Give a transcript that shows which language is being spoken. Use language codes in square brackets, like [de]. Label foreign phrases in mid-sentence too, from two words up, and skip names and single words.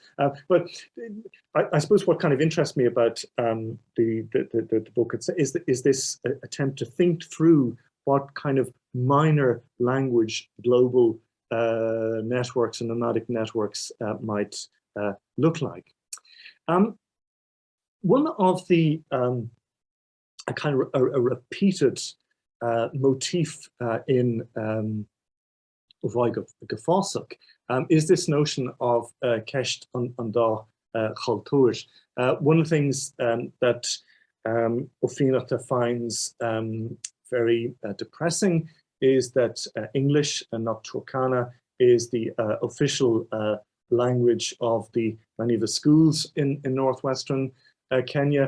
[en] But I suppose what kind of interests me about the book is this attempt to think through what kind of minor language global networks and nomadic networks might look like. One of the a kind of a repeated motif in Bhuaig go Fásach is this notion of [ga] ceist an dá chultúr. [en] One of the things that Ó Fiannacht finds very depressing is that English and not Turkana is the official language of many of the schools in northwestern Kenya.